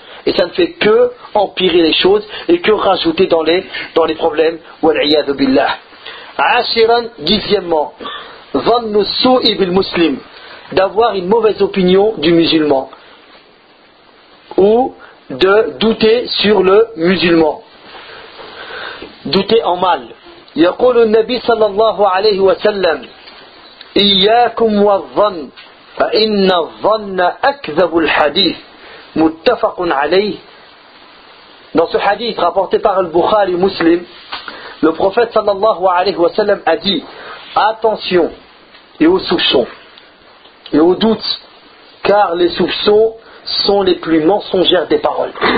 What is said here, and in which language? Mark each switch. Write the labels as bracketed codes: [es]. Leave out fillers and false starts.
[fr] Et ça ne fait que empirer les choses et que rajouter dans les problèmes. Wal'iyadu billah. Ashiran, dixièmement. [ar] Vannu su'i bil muslim, [fr] d'avoir une mauvaise opinion du musulman ou de douter sur le musulman, douter en mal. [ar] يقول النبي صلى الله عليه وسلم إياكم والظن فإن الظن أكذب الحديث متفق عليه. [fr] Dans ce hadith rapporté par al-Bukhari Muslim, le prophète [ar] صلى الله عليه وسلم [fr] a dit attention et aux soupçons, et aux doutes, car les soupçons sont les plus mensongères des paroles.